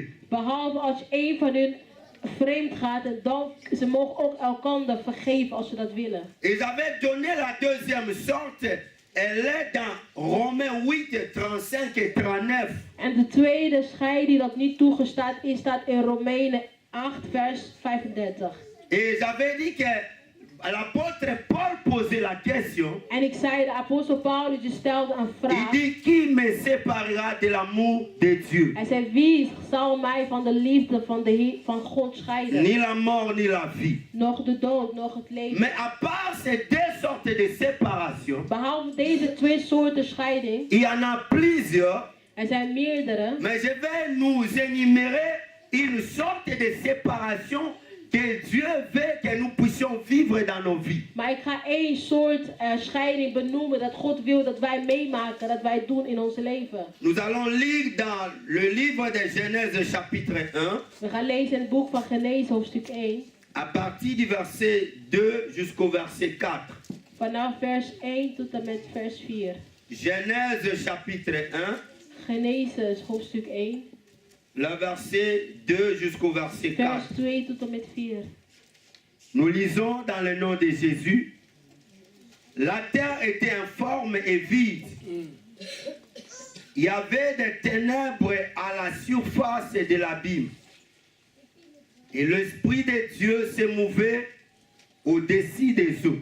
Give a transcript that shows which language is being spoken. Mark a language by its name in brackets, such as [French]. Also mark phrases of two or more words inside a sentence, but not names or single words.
[Dutch] Behalve als één van hun vreemd gaat en dan, ze mogen ook elkaar vergeven als ze dat willen. [French] Et j'avais donné la deuxième sorte, elle est dans Romains 8, 35 et 39. [Dutch] En de tweede scheiding dat niet toegestaan is, staat in Romeinen 8 vers 35. [French] Et j'avais dit que l'apôtre Paul posait la question. [Dutch] En ik zei, de apostel Paulus die stelde een [French] Il [Dutch] vraag. [French] dit, qui me séparera de l'amour de Dieu? [Dutch] Hij zei, wie zal mij van de liefde van God scheiden? [French] Ni la mort, ni la vie. [Dutch] Nog de dood, nog het leven. [French] Mais à part ces deux sortes de séparation, [Dutch] Behalve deze twee soorten scheiding, [French] il y en a plusieurs, [Dutch] er zijn meerdere. [French] mais je vais nous énumérer une sorte de séparation que Dieu veut que nous puissions vivre dans nos vies. [Dutch] Maar ik ga één soort scheiding benoemen dat God wil dat wij meemaken, dat wij doen in ons leven. [French] Nous allons lire dans le livre de Genèse chapitre 1, [Dutch] We gaan lezen in het boek van Genese hoofdstuk 1. [French] à partir du verset 2 jusqu'au verset 4. [Dutch] Vanaf vers 1 tot en met vers 4. [French] Genèse chapitre 1, [Dutch] Genese hoofdstuk 1. [French] le verset 2 jusqu'au verset 4. [Dutch] Vers 2 tot en met 4. [French] Nous lisons dans le nom de Jésus. La terre était informe et vide. Il y avait des ténèbres à la surface de l'abîme. Et l'Esprit de Dieu se mouvait au-dessus des eaux.